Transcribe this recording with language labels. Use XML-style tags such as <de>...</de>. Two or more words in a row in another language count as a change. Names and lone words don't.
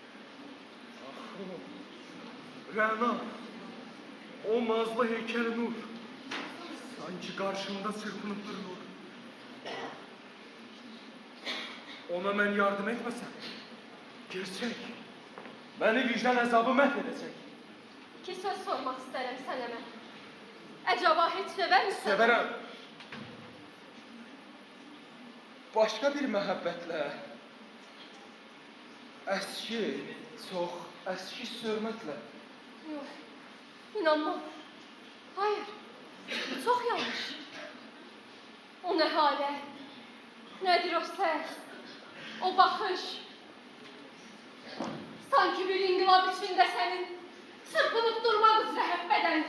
<az>Rəna. O mazlı heykəl Nur.</az> <tr>Sanki karşımda çırpınıp duruyor. Ona ben yardım etmesem, gerçek, beni vicdan azabı məhv edecek. İki söz sormak isterim</tr> <az>sənə mən. Əcaba heç sevər misin? Severəm. Başka bir məhəbbətlə, əski, çox əski sürməklə.</az> <tr>Yok. İnanmam. Hayır. Bu çok yanlış. O ne hale? Nedir o ses? O bakış? Sanki bir inkılap içinde senin çırpınıp durmak üzere hep bedenin.</tr>